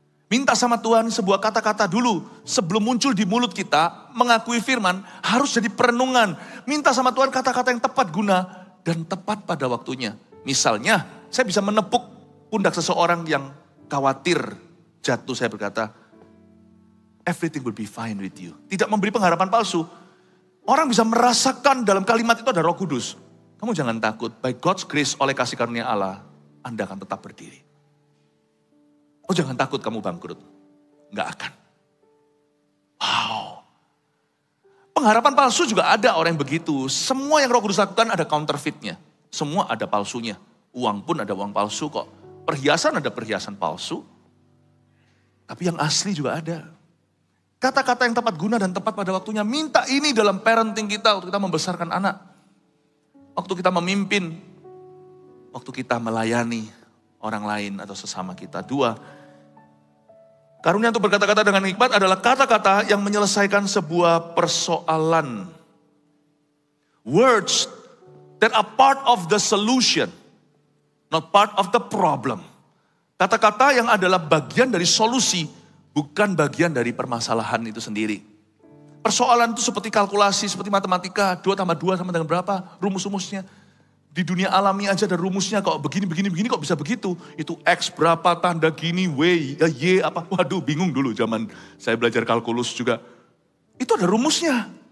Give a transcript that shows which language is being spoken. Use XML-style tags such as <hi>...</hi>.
<id>Minta sama Tuhan sebuah kata-kata dulu. Sebelum muncul di mulut kita, mengakui firman, harus jadi perenungan. Minta sama Tuhan kata-kata yang tepat guna dan tepat pada waktunya. Misalnya, saya bisa menepuk pundak seseorang yang khawatir jatuh. Saya berkata,</id> <en>everything will be fine with you.</en> <id>Tidak memberi pengharapan palsu. Orang bisa merasakan dalam kalimat itu ada Roh Kudus. Kamu jangan takut,</id> <en>by God's grace</en> <id>oleh kasih karunia Allah, Anda akan tetap berdiri. Oh, jangan takut kamu bangkrut. Enggak akan. Wow. Pengharapan palsu juga ada orang yang begitu. Semua yang Roh Kudus lakukan ada counterfeitnya. Semua ada palsunya. Uang pun ada uang palsu kok. Perhiasan ada perhiasan palsu. Tapi yang asli juga ada. Kata-kata yang tepat guna dan tepat pada waktunya. Minta ini dalam parenting kita waktu kita membesarkan anak. Waktu kita memimpin. Waktu kita melayani orang lain atau sesama kita. 2, Karunia untuk berkata-kata dengan hikmat adalah kata-kata yang menyelesaikan sebuah persoalan.</id> <en>Words that are part of the solution, not part of the problem.</en> <id>Kata-kata yang adalah bagian dari solusi, bukan bagian dari permasalahan itu sendiri. Persoalan itu seperti kalkulasi, seperti matematika, 2 tambah 2 sama dengan berapa, rumus-rumusnya. Di dunia alami aja ada rumusnya, kok begini kok bisa begitu. Itu X berapa, tanda gini, Y apa. Waduh, bingung dulu zaman saya belajar kalkulus juga. Itu ada rumusnya.</id>